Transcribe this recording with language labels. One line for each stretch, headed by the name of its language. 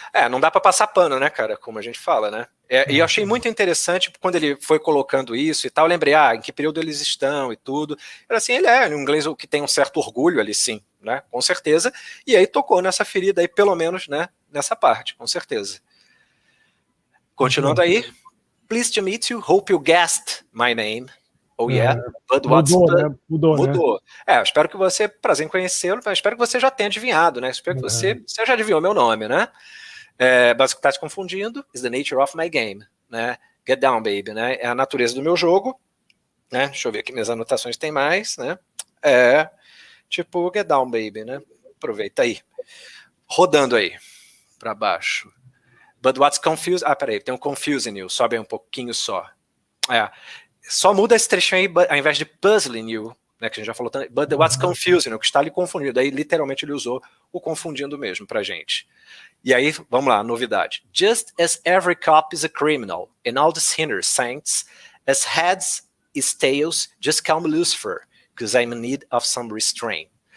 Portuguese: Não dá para passar pano, né, cara, como a gente fala, né? E eu achei muito interessante quando ele foi colocando isso e tal, eu lembrei, em que período eles estão e tudo. Era assim, ele é um inglês que tem um certo orgulho ali, sim, né, com certeza, e aí tocou nessa ferida aí, pelo menos, né, nessa parte, com certeza. Continuando aí,
English: pleased to meet you, hope you guessed my name. Oh yeah, but what's
Portuguese: mudou, né? Eu espero que você, prazer em conhecê-lo, espero que você já tenha adivinhado, né, espero que você já adivinhou meu nome, né? Mas o que está se confundindo
English: is the nature of my game,
Portuguese: né?
English: Get down, baby, né?
Portuguese: É a natureza do meu jogo, né? Deixa eu ver aqui minhas anotações, tem mais, né? Tipo,
English: get down, baby,
Portuguese: né? Aproveita aí. Rodando aí, para baixo.
English: But what's confused...
Portuguese: peraí, tem um
English: confusing you,
Portuguese: sobe aí um pouquinho só. Só muda esse trechinho aí, ao invés de
English: puzzling you,
Portuguese: né, que a gente já falou tanto,
English: but what's confusing,
Portuguese: o que está lhe confundindo. Aí, literalmente, ele usou o confundindo mesmo pra gente. E aí, vamos lá, novidade.
English: Just as every cop is a criminal, and all the sinners saints, as heads is tails, just call me Lucifer, because I'm in need of some restraint.